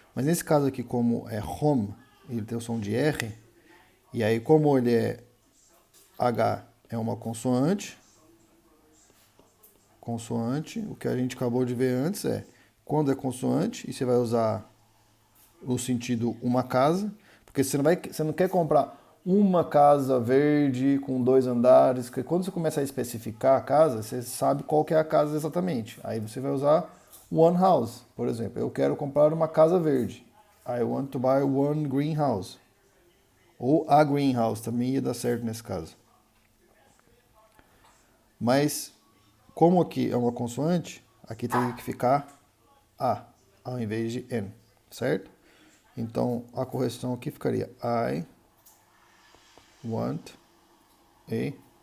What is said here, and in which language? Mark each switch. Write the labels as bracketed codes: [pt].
[pt] Mas nesse caso aqui, como é home, ele tem o som de R, e aí como ele é H é uma consoante, o que a gente acabou de ver antes é, quando é consoante, e você vai usar o sentido uma casa, porque você não quer comprar uma casa verde com 2 andares, porque quando você começa a especificar a casa, você sabe qual que é a casa exatamente. Aí você vai usar one house, por exemplo. Eu quero comprar uma casa verde. [en] I want to buy one greenhouse. [pt] Ou a greenhouse, também ia dar certo nesse caso. Mas, como aqui é uma consoante, aqui teria que ficar a, ao invés de n, certo? Então, a correção aqui ficaria [en] I want a...